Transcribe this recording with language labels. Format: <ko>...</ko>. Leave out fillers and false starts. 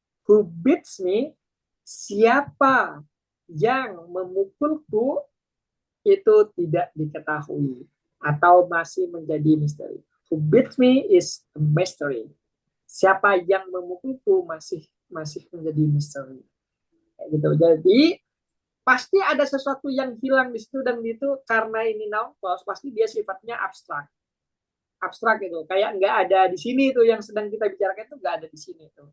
<en>Who beats me,</en> <id>siapa yang memukulku itu tidak diketahui atau masih menjadi misteri.</id> <en>Who beats me is a mystery.</en> <id>Siapa yang memukulku masih menjadi misteri. Kayak gitu. Jadi pasti ada sesuatu yang hilang di situ, dan itu karena ini noun clause pasti dia sifatnya abstrak. Abstrak gitu. Kayak nggak ada di sini tuh yang sedang kita bicarakan itu nggak ada di sini tuh.</id>